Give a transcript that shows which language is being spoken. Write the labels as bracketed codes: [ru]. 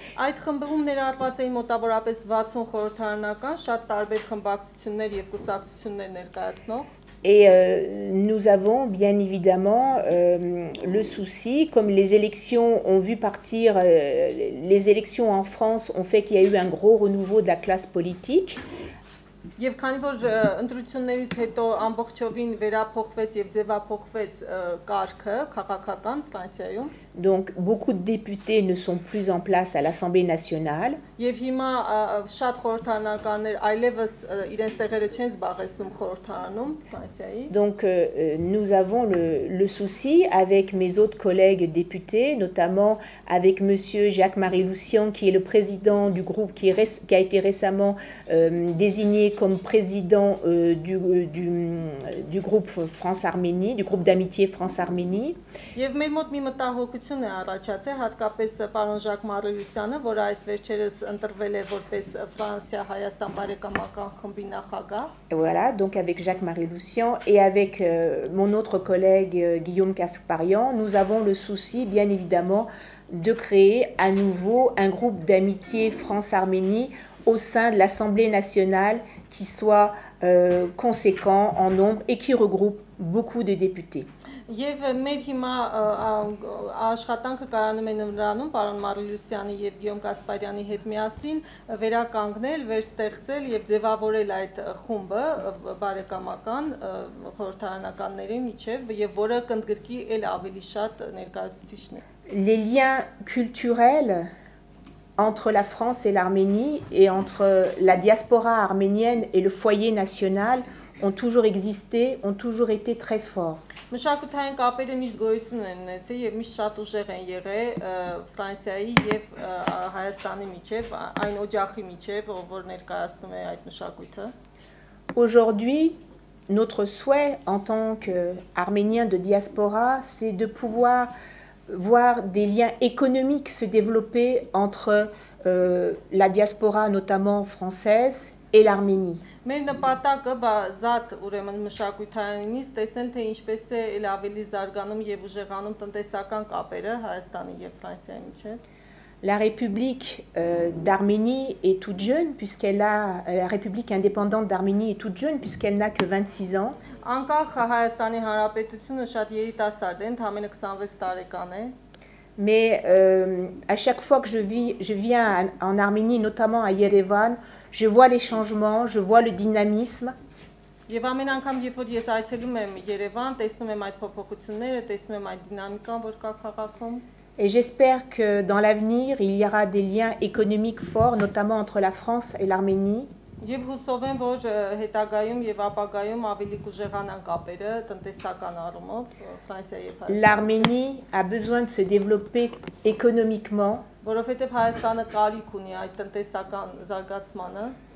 [hy] Այդ խմբում ներառված էին մոտավորապես 60 խորհրդարանական, շատ տարբեր խմբակցություններ եւ կուսակցություններ ներկայացնող. [fr] Et nous avons bien évidemment le souci, comme les élections ont vu partir, les élections en France ont fait qu'il y a eu un gros renouveau de la classe politique. [hy] Եվ քանի որ ընտրություններից հետո ամբողջովին վերափոխվեց եւ ձևափոխվեց կարգը քաղաքական Ֆրանսիայում. [fr] Donc beaucoup de députés ne sont plus en place à l'Assemblée nationale. [hy] Եվ հիմա շատ խորհրդարանականներ այլևս իրենց տեղերը չեն զբաղեցնում խորհրդարանում Ֆրանսիայի. [fr] Donc nous avons le souci avec mes autres collègues députés, notamment avec monsieur Jacques-Marie Loussian qui est le président du groupe qui a été récemment désigné comme président du groupe France-Arménie, du groupe d'amitié France-Arménie. [hy] Եվ մեր մոտ մի մտահոգություն նորություն է առաջացել, հատկապես պարոն Ժակ Մարելյուսյանը, որը այս վերջերս ընտրվել է որպես Ֆրանսիա-Հայաստան բարեկամական խմբի նախագահ։ [fr] Voilà, donc avec Jacques Maréllucian et avec mon autre collègue Guillaume Kasparian, nous avons le souci, bien évidemment, de créer à nouveau un groupe d'amitié France-Arménie au sein de l'Assemblée nationale qui soit conséquent en nombre et qui regroupe beaucoup de députés. [hy] Եվ մեր հիմա աշխատանքը կայանում է նրանում պարոն Մարելյուսյանի եւ Գիոմ Կասպարյանի հետ միասին վերականգնել, վերստեղծել եւ ձևավորել այդ խումբը բարեկամական խորհրդարանականների միջև եւ որը կընդգրկի էլ ավելի շատ ներկայացուցիչներ։ [fr] Les liens culturels entre la France et l'Arménie et entre la diaspora arménienne et le foyer national ont toujours existé, ont toujours été très forts. [hy] Մշակութային կապերը միշտ գոյություն են ունեցել եւ միշտ շատ ուժեղ են եղել Ֆրանսիայի եւ Հայաստանի միջև, այն օջախի միջև, որ ներկայացնում է այդ մշակույթը։ [fr] Aujourd'hui, notre souhait en tant qu'Arméniens de diaspora, c'est de pouvoir voir des liens économiques se développer entre la diaspora, notamment française, et l'Arménie. [hy] Մեր նպատակը բազատ ուրեմն մշակութայինից տեսնել թե ինչպես է էլ ավելի զարգանում եւ ուժեղանում տնտեսական կապերը Հայաստանի եւ Ֆրանսիայի միջեւ։ [fr] La République d'Arménie est toute jeune puisqu'elle a la République indépendante d'Arménie est toute jeune puisqu'elle n'a que 26 ans. [hy] Անկախ Հայաստանի Հանրապետությունը շատ երիտասարդ է, ընդամենը 26 տարեկան է։ [fr] Mais à chaque fois que je viens en Arménie, notamment à Yerevan, je vois les changements, je vois le dynamisme. [hy] Եվ ամեն անգամ, երբ որ ես այցելում եմ Երևան, տեսնում եմ այդ փոփոխությունները, տեսնում եմ այդ դինամիկան, որ կա քաղաքում։ [fr] Et j'espère que dans l'avenir, il y aura des liens économiques forts, notamment entre la France et l'Arménie. [hy] Եվ հուսով եմ, որ հետագայում եւ ապագայում ավելի կուժեղանան կապերը տնտեսական առումով Ֆրանսիայի եւ Հայաստանի։ [fr] L'Arménie a besoin de se développer économiquement. [hy] Որովհետեւ Հայաստանը կարիք ունի այդ տնտեսական զարգացմանը